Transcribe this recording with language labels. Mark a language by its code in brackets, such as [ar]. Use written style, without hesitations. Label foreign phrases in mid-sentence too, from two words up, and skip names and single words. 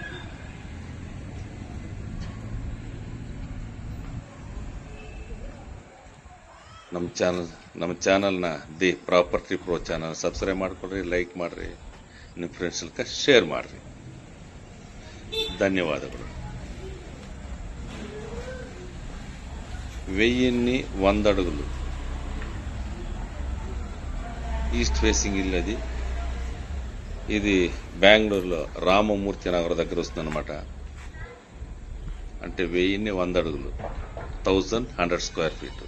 [kn] ನಮ್ಮ ಚಾನಲ್ನ ದಿ ಪ್ರಾಪರ್ಟಿ ಪ್ರೋ ಚಾನಲ್ ಸಬ್ಸ್ಕ್ರೈಬ್ ಮಾಡ್ಕೊಳ್ರಿ, ಲೈಕ್ ಮಾಡ್ರಿ, ನಿಮ್ಮ ಫ್ರೆಂಡ್ಸ್ಗೆ ಶೇರ್ ಮಾಡ್ರಿ. [te] ಧನ್ಯವಾದಗಳು. 1001 అడుగులు [en] east facing [te] ఇల్లది. ఇది బెంగళూరులో రామమూర్తి నగర్ దగ్గర వస్తుందన్నమాట. అంటే 1001 అడుగులు, 1100 [en] square feet.